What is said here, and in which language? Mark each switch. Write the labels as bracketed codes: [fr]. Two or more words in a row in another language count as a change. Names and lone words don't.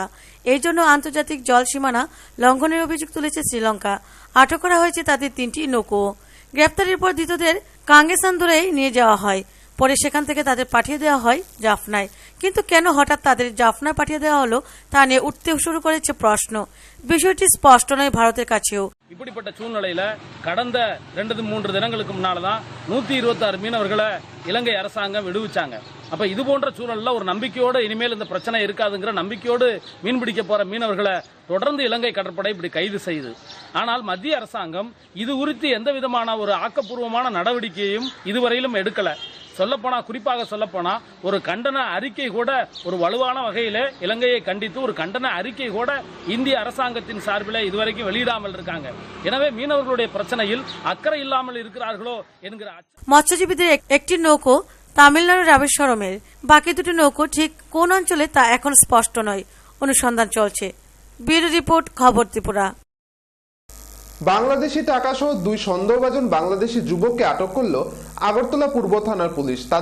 [bn] এই জন্য আন্তর্জাতিক জল সীমানা লঙ্ঘনের অভিযোগ তুলেছে শ্রীলঙ্কা। আটক করা হয়েছে তাদের 3টি নৌকো। গ্রেফতারের পর ধৃতদের কাঙ্গেসান্দরে নিয়ে যাওয়া হয়। পরে সেখান থেকে তাদের পাঠিয়ে দেওয়া হয় জাফনায়। কিন্তু কেন হঠাৎ তাদের জাফনায় পাঠিয়ে দেওয়া হলো তা নিয়ে উঠতে শুরু করেছে প্রশ্ন। বিষয়টি স্পষ্ট নয় ভারতের কাছেও। [ta] இப்படிப்பட்ட சூழ்நிலையில கடந்த 2-3 தினங்களுக்கு முன்னால்தான் 126 மீனவர்களை இலங்கை அரசாங்கம் விடுவிச்சாங்க. அப்ப இது போன்ற சூழல்ல ஒரு நம்பிக்கையோடு இனிமேல் இந்த பிரச்சனை இருக்காதுங்கிற நம்பிக்கையோடு மீன்பிடிக்க போற மீனவர்களை தொடர்ந்து இலங்கை கடற்படை இப்படி கைது செய்யுது. ஆனால் மத்திய அரசாங்கம் இது குறித்து எந்த விதமான ஒரு ஆக்கப்பூர்வமான நடவடிக்கையும் இதுவரையிலும் எடுக்கல. சொல்லப்போனா, குறிப்பாக சொல்லப்போனா, ஒரு கண்டன அறிக்கை கூட ஒரு வலுவான வகையில இலங்கையை கண்டித்து ஒரு கண்டன அறிக்கை கூட இந்திய அரசாங்கத்தின் சார்பில் இதுவரைக்கும் வெளியிடாமல் இருக்காங்க. எனவே மீனவர்களுடைய பிரச்சனையில் அக்கறை இல்லாமல் இருக்கிறார்களோ என்கிற [bn] মৎস্যজীবীদের একটি নৌকো তামিলনাড়ুর রামেশ্বরমের, বাকি 2টি নৌকো ঠিক কোন অঞ্চলে তা এখন স্পষ্ট নয়। অনুসন্ধান চলছে। ব্যুরো রিপোর্ট, খবর ত্রিপুরা। বাংলাদেশি টাকা সহ 2 সন্দেহভাজন বাংলাদেশি যুবককে আটক করল আগরতলা পূর্ব থানার পুলিশ।